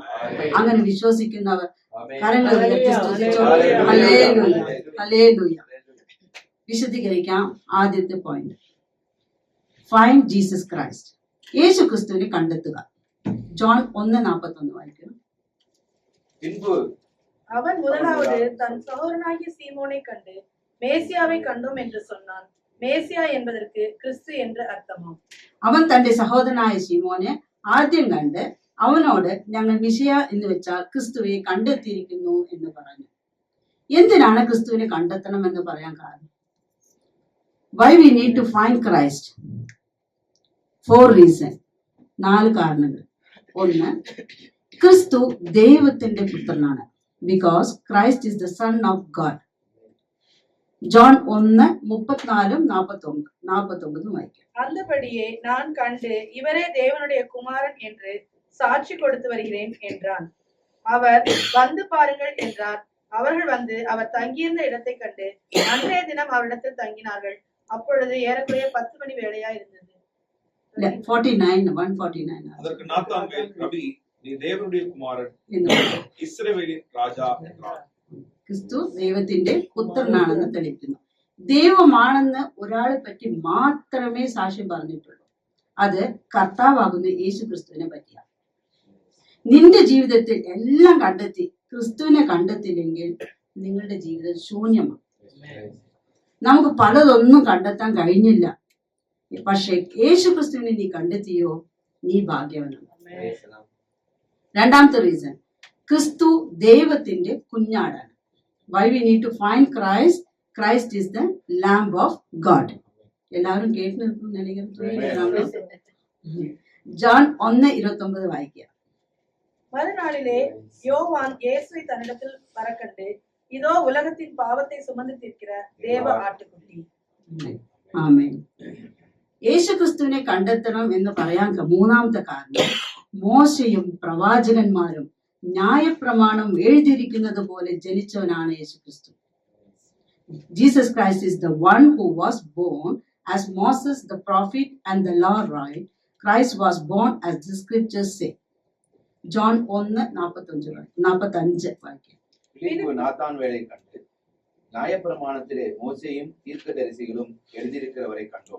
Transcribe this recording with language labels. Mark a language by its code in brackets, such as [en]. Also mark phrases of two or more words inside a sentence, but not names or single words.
[ml] അങ്ങനെ വിശ്വസിക്കുന്നവർ കരങ്ങൾ ഉയർത്തി സ്തുതിച്ചോട്ടെ. ഹല്ലേലൂയ, ഹല്ലേലൂയ. വിശദീകരിക്കാം. ആദ്യത്തെ പോയിന്റ്, [en] find Jesus Christ. [ml] യേശു ക്രിസ്തുവിനെ കണ്ടെത്തുക. ജോൺ 1:41 വായിക്കണം. [ta] അവൻ முதலாவது தன் சகோதரனாகிய சீமோனை கண்டு மேசியாவை கண்டோம் என்று சொன்னான். மேசியா என்பதற்கு கிறிஸ்து என்று அர்த்தமாம். [ml] അവൻ തന്റെ സഹോദരനായ ശിമോനെ ആദ്യം കണ്ട് അവനോട് ഞങ്ങൾ മിശിയ എന്ന് വെച്ചാൽ ക്രിസ്തുവെ കണ്ടെത്തിയിരിക്കുന്നു എന്ന് പറഞ്ഞു. എന്തിനാണ് ക്രിസ്തുവിനെ കണ്ടെത്തണം എന്ന് പറയാൻ കാരണം? [en] Why we need to find Christ? [ml] 4 reasons. 4 കാരണങ്ങൾ. 1, ക്രിസ്തു ദൈവത്തിന്റെ പുത്രനാണ്. [en] Because Christ is the Son of God. [ml] ജോൺ 1:34-49 വായിക്കാം. [ta] அந்தபடியே நான் கண்டு இவரே தேவனுடைய குமாரன் என்று சாட்சி கொடுத்து வருகிறேன் என்றான். அவர் வந்து பாருங்கள் என்றார். அவர்கள் வந்து அவர் தங்கியிருந்த இடத்தை கண்டு அன்றைய தினம் அவரிடத்தில் தங்கினார்கள். அப்பொழுது ஏறக்குறைய 10 மணி வேளையா இருந்தது. 149. அதற்கு நாத்தான்வேல், ரபி, நீ தேவனுடைய குமாரன், இஸ்ரவேலின் ராஜா என்றார். [ml] ക്രിസ്തു ദൈവത്തിന്റെ പുത്രനാണെന്ന് തെളിയിക്കുന്നു. ദൈവമാണെന്ന് ഒരാളെ പറ്റി മാത്രമേ സാക്ഷ്യം പറഞ്ഞിട്ടുള്ളൂ. അത് കർത്താവാകുന്ന യേശു ക്രിസ്തുവിനെ പറ്റിയാണ്. നിന്റെ ജീവിതത്തിൽ എല്ലാം കണ്ടെത്തി ക്രിസ്തുവിനെ കണ്ടെത്തില്ലെങ്കിൽ നിങ്ങളുടെ ജീവിതം ശൂന്യമാണ്. നമുക്ക് പലതൊന്നും കണ്ടെത്താൻ കഴിഞ്ഞില്ല. പക്ഷെ യേശു ക്രിസ്തുവിനെ നീ കണ്ടെത്തിയോ, നീ ഭാഗ്യവാനാണ്. 2ാമത്തെ റീസൺ, ക്രിസ്തു ദൈവത്തിന്റെ കുഞ്ഞാടാണ്. [en] Why we need to find Christ? Christ is the Lamb of God. [ml] എല്ലാവരും കേട്ട് നിൽക്കും. ജോൺ 1:29 വായിക്കുക. [ta] மறுநாளிலே யோவான் இயேசுவை தன்னிடத்தில் வரக்கண்டு, இதோ உலகத்தின் பாவத்தை சுமந்து தீர்க்கிற தேவ ஆட்டுக்குட்டி. [ml] ആമേൻ. യേശു ക്രിസ്തുവിനെ കണ്ടെത്തണം എന്ന് പറയാൻ 3ാമത്തെ കാരണം, മോശയും പ്രവാചകന്മാരും ന്യായപ്രമാണം എഴുതിയിരിക്കുന്നത് പോലെ ജനിച്ചവനാണ് യേശു ക്രിസ്തു. [en] ജീസസ് ക്രൈസ്റ്റ് is the one who was born as Moses the prophet and the law write. Christ was born as the scriptures say. [ml] ജോൺ 1:45 വായിക്കാം. [ta] பிலிப்பு நாத்தான்வேலை கண்டு, நியாயப்பிரமாணத்திலே மோசேயும் தீர்க்கதரிசிகளும் எழுதியிருக்கிறவரை கண்டோம்.